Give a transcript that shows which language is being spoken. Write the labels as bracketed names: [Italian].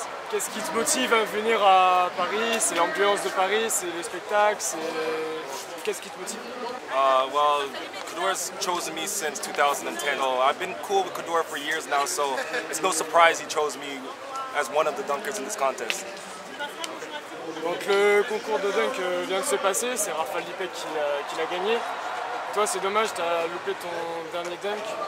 [French] Qu'est-ce qui te motive à venir à Paris? C'est l'ambiance de Paris, c'est le spectacle, qu'est-ce qui te motive? [English] Well, Kaddour's chosen me since 2010. Oh, I've been cool with Kaddour for years now, so it's no surprise he chose me as one of the dunkers in this contest. [French] Donc le concours de dunk vient de se passer, c'est Rafal Lipek qui l'a gagné. Toi, c'est dommage, tu as loupé ton dernier dunk.